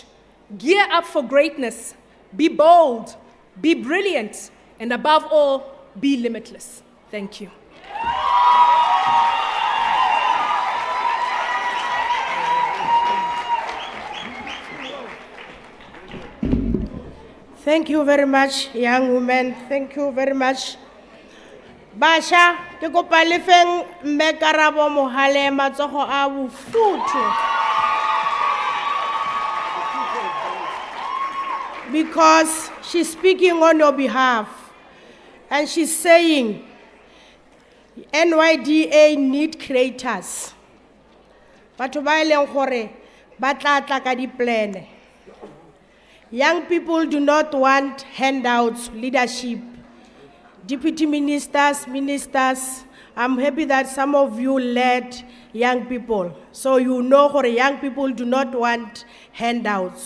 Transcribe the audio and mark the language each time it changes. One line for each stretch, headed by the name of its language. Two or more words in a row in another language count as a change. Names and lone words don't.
English: Gear up for greatness, be bold, be brilliant, and above all, be limitless. Thank you. Thank you very much, young women. Thank you very much.
Tswana: Basha, ke kopa le feng mme Karabo Mohale matsogo a bofuthu.
English: Because she's speaking on your behalf. And she's saying, NYDA need creators.
Tswana: Batho ba e leng gore ba tla tla ka di-plan.
English: Young people do not want handouts, leadership. Deputy ministers, ministers, I'm happy that some of you led young people. So you know that young people do not want handouts.